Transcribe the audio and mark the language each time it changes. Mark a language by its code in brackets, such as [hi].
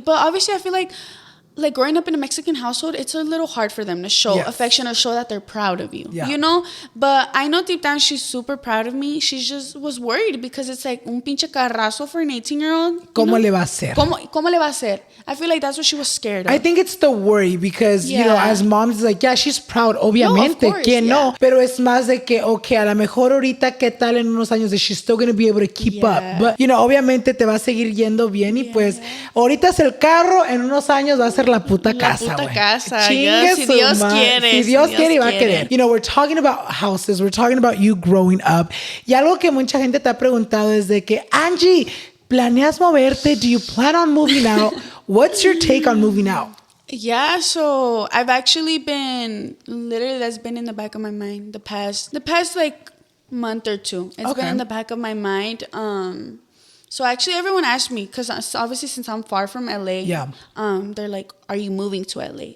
[en] But obviously, I feel like growing up in a Mexican household, it's a little hard for them to show affection or show that they're proud of you, you know? But I know deep down she's super proud of me. She just was worried because it's like [es] un pinche carrazo [en] for an 18-year-old. [es] ¿Cómo le va a hacer? ¿Cómo le va a hacer? [en] I feel like that's what she was scared of. I think it's the worry because, you know, as moms, it's like, yeah, she's proud, obviamente, no, of course, no. [es] Pero es más de que, okay, a lo mejor ahorita, ¿qué tal en unos años? [en] She's still going to be able to keep up. But, you know, [es] obviamente te va a seguir yendo bien y pues, ahorita es el carro, en unos años va a ser la puta casa. La puta casa. Chingue si Dios quiere. Si Dios quiere y va a querer. [en] You know, we're talking about houses. We're talking about you growing up. [es] Y algo que mucha gente te ha preguntado es de que, Angie, ¿planeas moverte? [en] Do you plan on moving out? What's your take on moving out? Yeah, so I've actually been, literally that's been in the back of my mind the past like month or two. It's been in the back of my mind. So actually everyone asked me, because obviously since I'm far from LA, they're like, are you moving to LA?